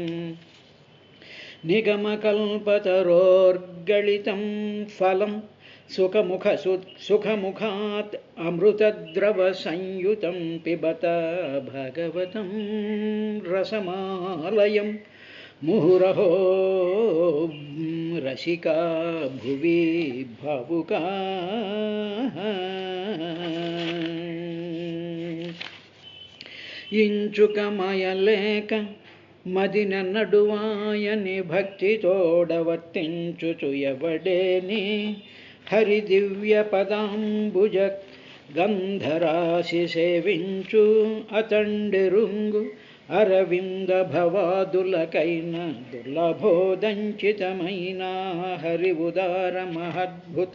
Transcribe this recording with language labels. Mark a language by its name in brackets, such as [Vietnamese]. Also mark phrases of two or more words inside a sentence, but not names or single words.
[Sanskrit] निगमकल्पतरोर्गलितं फलं सुखमुखात् अमृतद्रवसंयुतं पिबत भगवतं रसमालयं मुहुरहो रसिका भुवि भावुकाः। [Telugu] इंचुकमयलेक మదిన నడువాయని భక్తితోడవర్తించుచు ఎవడేని హరి దివ్య పదాంబుజ గంధరాశి సేవించు అతండిరుంగు అరవింద భవాదులకైన దుర్లభోదంచితమైన హరి ఉదార మహద్భుత